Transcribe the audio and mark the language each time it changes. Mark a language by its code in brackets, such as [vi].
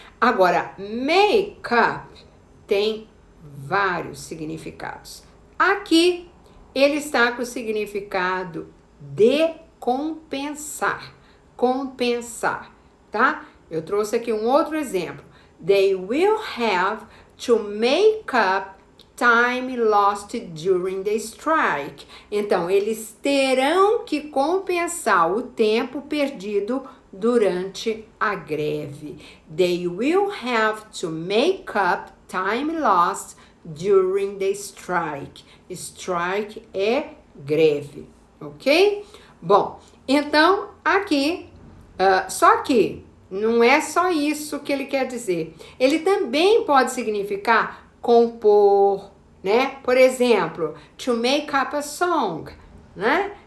[pt] Agora, make up tem vários significados. Aqui, ele está com o significado de compensar. Compensar, tá? Eu trouxe aqui um outro exemplo. [en] They will have to make up time lost during the strike. [pt] Então, eles terão que compensar o tempo perdido durante a greve. [en] They will have to make up time lost during the strike. [pt] Strike é greve, ok? Bom, então, aqui, só que não é só isso que ele quer dizer. Ele também pode significar compor, né? Por exemplo, [en] to make up a song, [pt] né?